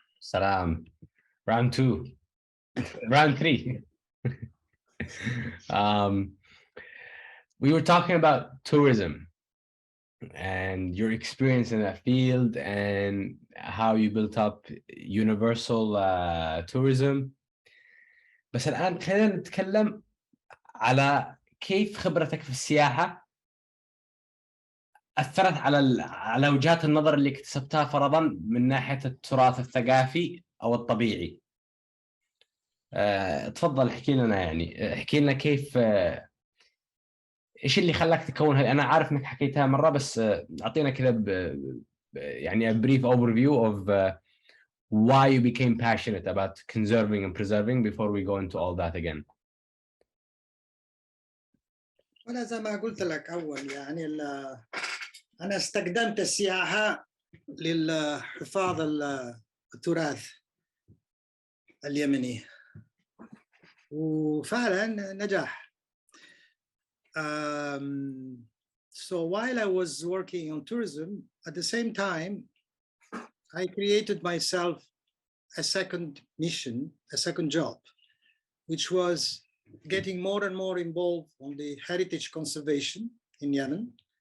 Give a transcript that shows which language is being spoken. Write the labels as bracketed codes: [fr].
[en] Salam. Round 2. Round 3. We were talking about tourism and your experience in that field and how you built up universal tourism. [ar] بس الآن خلينا نتكلم على كيف خبرتك في السياحة أثرت على وجهات النظر اللي اكتسبتها فرضاً من ناحية التراث الثقافي أو الطبيعي. تفضل احكي لنا، يعني احكي لنا كيف ايش اللي خلاك تكون هاي. انا عارف انك حكيتها مره، بس اعطينا كذا يعني [en] a brief overview of why you became passionate about conserving and preserving before we go into all that again. [ar] وانا زي ما قلت لك اول، يعني انا استخدمت السياحه للحفاظ التراث اليمني وفعلا نجح. [en] So while I was working on tourism, at the same time, I created myself a second mission, a second job, which was getting more and more involved on the heritage conservation in Yemen.